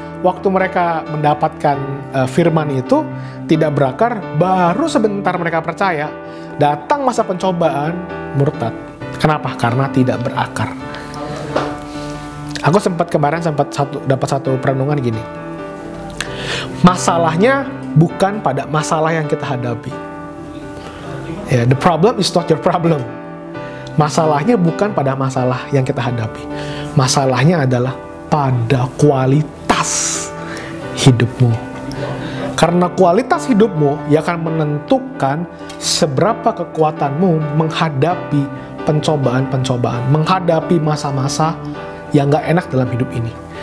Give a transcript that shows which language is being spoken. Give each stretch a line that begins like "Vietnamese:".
Indonesian: Waktu mereka mendapatkan firman itu tidak berakar, baru sebentar mereka percaya, datang masa pencobaan, murtad. Kenapa? Karena tidak berakar. Aku kemarin dapat satu perenungan gini. Masalahnya bukan pada masalah yang kita hadapi.
English: Ya, the problem is not your problem.
Indonesian: Masalahnya bukan pada masalah yang kita hadapi. Masalahnya adalah pada kualitas hidupmu. Karena kualitas hidupmu yang akan menentukan seberapa kekuatanmu menghadapi pencobaan-pencobaan, menghadapi masa-masa yang gak enak dalam hidup ini.